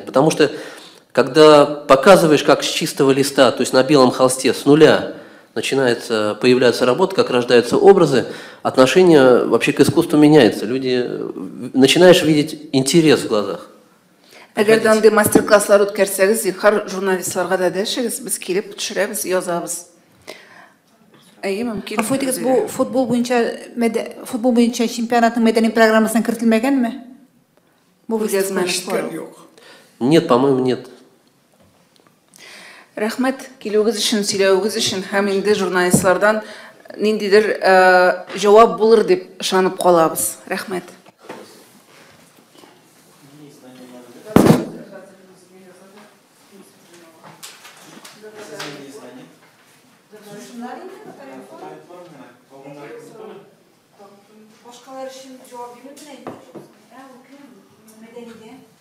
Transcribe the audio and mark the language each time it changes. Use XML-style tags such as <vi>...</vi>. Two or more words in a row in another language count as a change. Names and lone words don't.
<ru>Потому что, когда показываешь, как с чистого листа, то есть на белом холсте, с нуля, начинает появляться работа, как рождаются образы, отношение вообще к искусству меняется. Начинаешь видеть интерес в глазах.</ru> <tt>Әгәр дә андый мастер-класслар үткәрсәгез, зинһар журналистларга да дәшегез, без килеп төшерәбез, язабыз. Әйе, мөмкин. Гафу итегез, бу футбол буенча чемпионатның мәдәни программасына кертелмәгәнме? Бу Күргәзмәләр Yok.</tt> <ru>Нет, по-моему, нет.</ru> <tt>Рәхмәт, килүегез өчен, сөйләвегез өчен һәм инде журналистлардан ниндидер җавап булыр дип ышанып калабыз. Рәхмәт. Башкалар өчен җавап бирмәгән мәдәнигә.</tt>